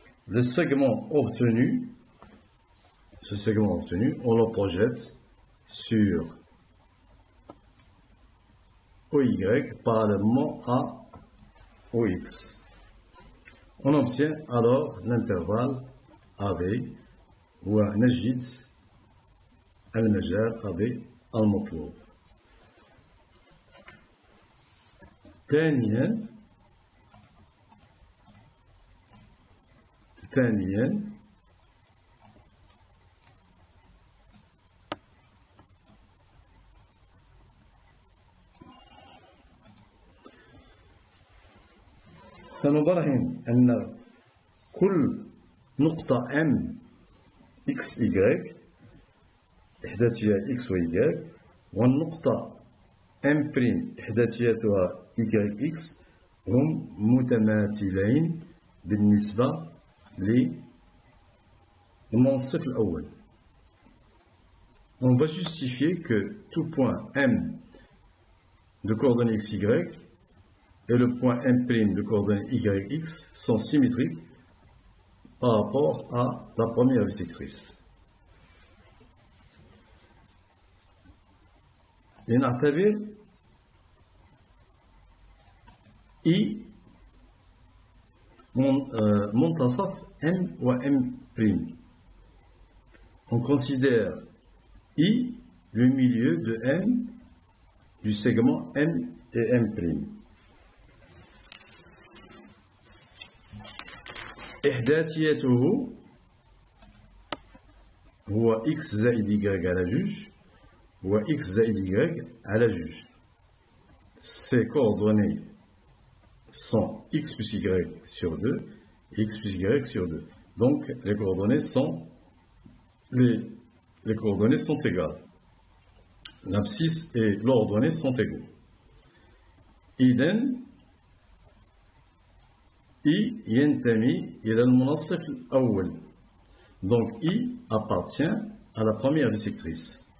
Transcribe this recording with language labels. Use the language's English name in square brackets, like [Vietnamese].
[French] Le segment obtenu, ce segment obtenu, on le projette sur OY parallèlement à OX. On obtient alors l'intervalle AB [Arabic] ونجد المجال AB المطلوب. ثانيا سنبرهن أن كل نقطة M X Y إحداثية X و Y والنقطة M بريم إحداثيتها Y X هم متماثلين بالنسبة للمنصف الأول. [French] On va justifier que tout point M de coordonnées XY et le point M' de coordonnées YX sont symétriques par rapport à la première bisectrice. [Arabic] لنعتبر I منتصف M و M'. [French] On considère I le milieu de M du segment M et M'. [Arabic] إحداثيته هو X زائد Y على جوج و X زائد Y على جوج. [French] Ces coordonnées sont X plus Y sur 2 et X plus Y sur 2. Donc les coordonnées sont égales. L'abscisse et l'ordonnée sont égaux. [Arabic] إذن I ينتمي إلى المنصف الأول. [French] Donc I appartient à la première bisectrice.